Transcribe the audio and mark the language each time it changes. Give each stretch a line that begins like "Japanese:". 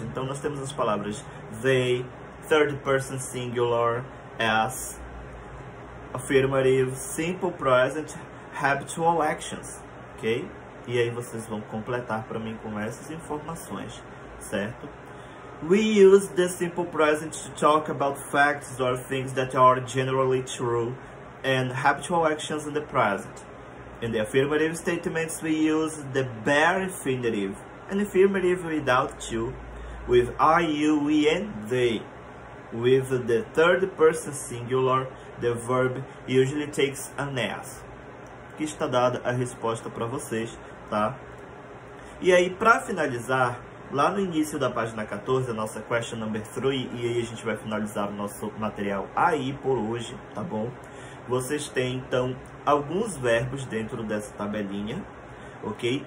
Portuguese: Então nós temos as palavras
English: they, third person singular, as, affirmative, simple present, habitual actions, ok?
Portuguese: E aí vocês vão completar para mim com essas informações, certo?
English: We use the simple present to talk about facts or things that are generally true and habitual actions in the present. In the affirmative statements, we use the bare infinitive, an affirmative without to, with I, you, we, and they. With the third person singular, the verb usually takes an S.
Portuguese: Aqui está dada a resposta para vocês, tá? E aí, para finalizar, lá no início da página 14, a nossa
English: question number 3,
Portuguese: e aí a gente vai finalizar o nosso material aí por hoje, tá bom? Vocês têm, então, alguns verbos dentro dessa tabelinha, ok?